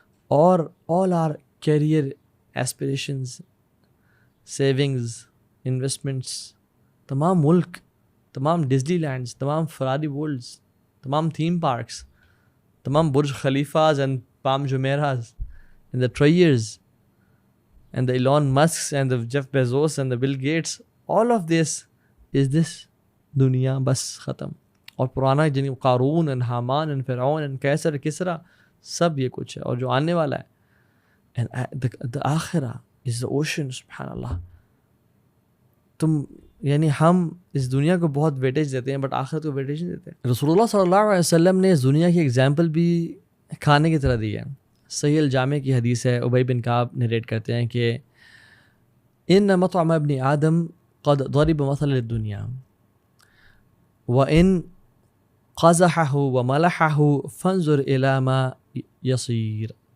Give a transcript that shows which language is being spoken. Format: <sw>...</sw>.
<ur>اور آل are career aspirations, savings, investments, تمام ملک, تمام ڈزنی لینڈس, تمام فراری ورلڈز, تمام تھیم پارکس, تمام برج خلیفاز and palm جمیراز</ur> <en>and the Trayers and the Elon Musks and the Jeff Bezos and the Bill Gates, all of this is this</en> <ur>دنیا بس ختم. اور پرانا جن قارون and حامان and فرعون and کیسر کسرا سب یہ کچھ ہے, اور جو آنے والا ہے.</ur> <en>and the آخرہ is the ocean.</en> <ar>سبحان اللہ.</ar> <ur>تم یعنی ہم اس دنیا کو بہت ویٹیج دیتے ہیں بٹ آخرت کو ویٹیج نہیں دیتے. رسول اللہ صلی اللہ علیہ وسلم نے اس دنیا کی ایگزامپل بھی کھانے کی طرح دی ہے. صحیح الجامع کی حدیث ہے, ابی بن کعب نریٹ کرتے ہیں کہ</ur> <ar>ان مطعم ابن آدم قد ضرب مثل للدنیا وان قزحه وملحه فانظر الى ما يصير.</ar>